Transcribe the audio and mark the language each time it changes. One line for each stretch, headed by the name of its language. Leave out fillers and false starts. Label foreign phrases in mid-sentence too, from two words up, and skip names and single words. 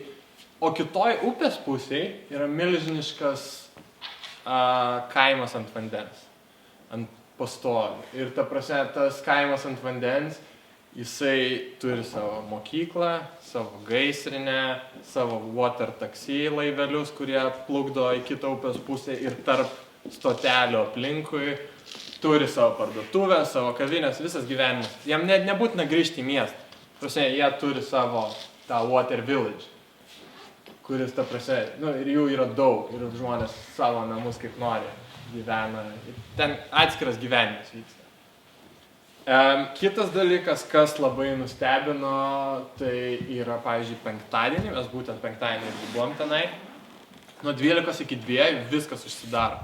Lithuanian: O kitoj upės pusėje yra milžiniškas kaimas ant vandens, ant pastovių. Ir ta prasme, tas kaimas ant vandens, jisai turi savo mokyklą, savo gaisrinę, savo
English: water taxi
Lithuanian: laivelius, kurie plukdo į kitą upės pusę ir tarp stotelių aplinkui. Turi savo parduotuvę, savo kavinės, visas gyvenimas. Jam nebūtina grįžti į miestą. Prasme, jie turi savo tą
English: water village,
Lithuanian: kuris, ta prasme, nu, ir jų yra daug, ir žmonės savo namus kaip nori gyvena. Ten atskiras gyvenimas vyksta. Kitas dalykas, kas labai nustebino, tai yra, pavyzdžiui, penktadienį, mes būtent penktadienį irgi buvom tenai, nuo 12 iki 2 viskas užsidaro.